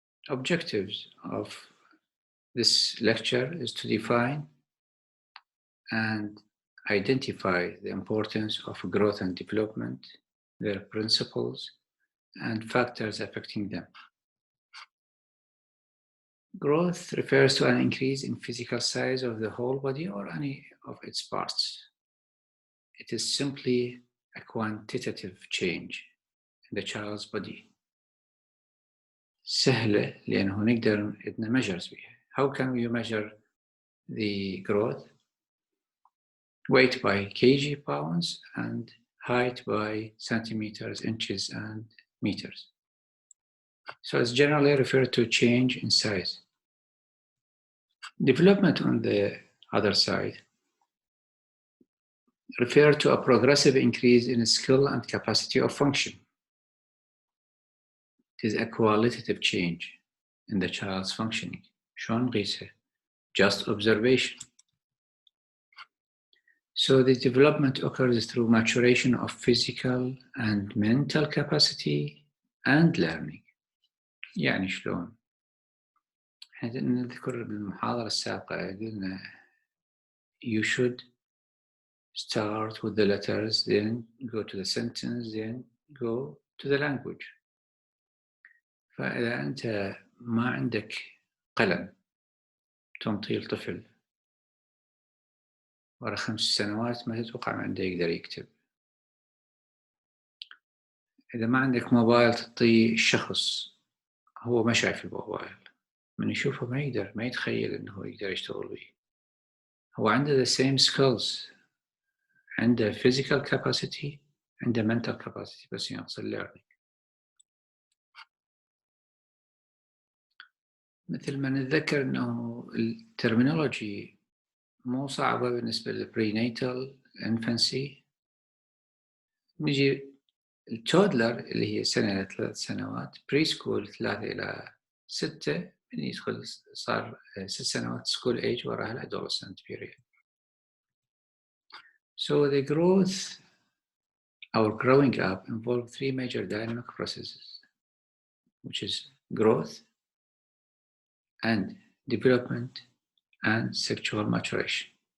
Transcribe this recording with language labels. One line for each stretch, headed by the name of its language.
English: Objectives of this lecture is to define and identify the importance of growth and development, their principles, and factors affecting them. Growth refers to an increase in physical size of the whole body or any of its parts. It is simply a quantitative change in the child's body.
Arabic: سهلة لأنه نقدر measure بها.
English: How can we measure the growth? Weight by kg pounds and height by centimeters, inches, and meters. So it's generally referred to change in size. Development, on the other side, refer to a progressive increase in skill and capacity of function. It is a qualitative change in the child's functioning.
Arabic: شلون نقيسه?
English: Just observation. So the development occurs through maturation of physical and mental capacity and learning.
Arabic: يعني شلون؟ احنا نذكر بالمحاضرة السابقة قلنا
English: you should start with the letters, then go to the sentence, then go to the language.
Arabic: فإذا أنت ما عندك قلم تنطي الطفل ورا 5 سنوات ما تتوقع ما عنده يقدر يكتب. إذا ما عندك موبايل تعطيه الشخص هو ما شايف الموبايل، من يشوفه ما يتخيل إنه يقدر يشتغل بيه.
English: هو عنده the same skills، عنده physical capacity، عنده mental capacity،
Arabic: بس ينقص
English: learning.
Arabic: مثل ما نتذكر إنه الترمينولوجي مو صعبة بالنسبة للبريناتال infancy. نجي التودلر اللي هي سنة إلى 3 سنوات، بري سكول 3 إلى 6، من يدخل صار 6 سنوات سكول ايج، وراها الادولسنت بيريد.
English: So the growth or growing up involve 3 major dynamic processes, which is growth and development and sexual maturation.